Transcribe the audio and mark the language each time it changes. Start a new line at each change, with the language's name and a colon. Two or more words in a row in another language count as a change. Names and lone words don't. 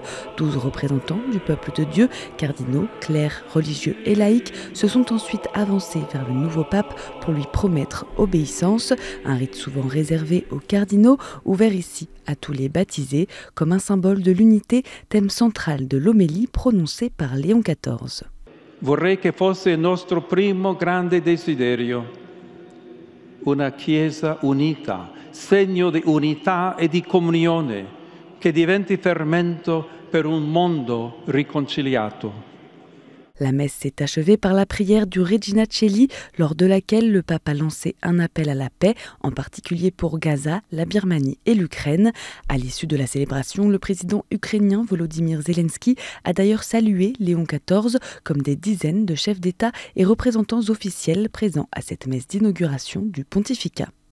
French: 12 représentants du peuple de Dieu, cardinaux, clercs, religieux et laïcs, se sont ensuite avancés vers le nouveau pape pour lui promettre obéissance, un rite souvent réservé aux cardinaux, ouvert ici à tous les baptisés, comme un symbole de l'unité, thème central de l'homélie prononcée par Léon XIV.
Italian: Vorrei che fosse il nostro primo grande desiderio, una Chiesa unica, segno di unità e di comunione, che diventi fermento per un mondo riconciliato.
French: La messe s'est achevée par la prière du Regina Coeli, lors de laquelle le pape a lancé un appel à la paix, en particulier pour Gaza, la Birmanie et l'Ukraine. À l'issue de la célébration, le président ukrainien Volodymyr Zelensky a d'ailleurs salué Léon XIV, comme des dizaines de chefs d'État et représentants officiels présents à cette messe d'inauguration du pontificat.